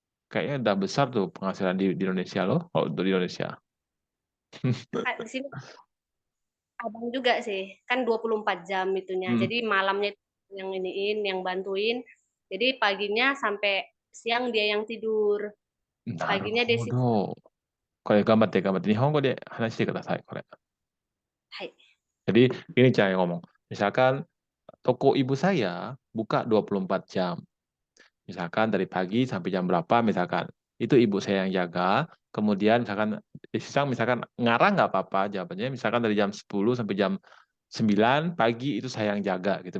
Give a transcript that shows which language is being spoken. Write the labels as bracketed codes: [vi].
[id] Kayaknya udah besar tuh penghasilan di Indonesia loh, kalau untuk di Indonesia. Di sini abang juga sih, kan 24 jam itunya. Hmm, Jadi malamnya itu yang iniin, yang bantuin. Jadi paginya sampai siang dia yang tidur. Paginya Desi. [ja] なるほど。これ頑張って頑張って。日本語で話してください、これ。 Hai. [id] Jadi ini cara yang ngomong. Misalkan toko ibu saya buka 24 jam. Misalkan dari pagi sampai jam berapa, misalkan. Itu ibu saya yang jaga. Kemudian misalkan, misalkan ngarang nggak apa-apa jawabannya. Misalkan dari jam 10 sampai jam 9 pagi itu saya yang jaga gitu.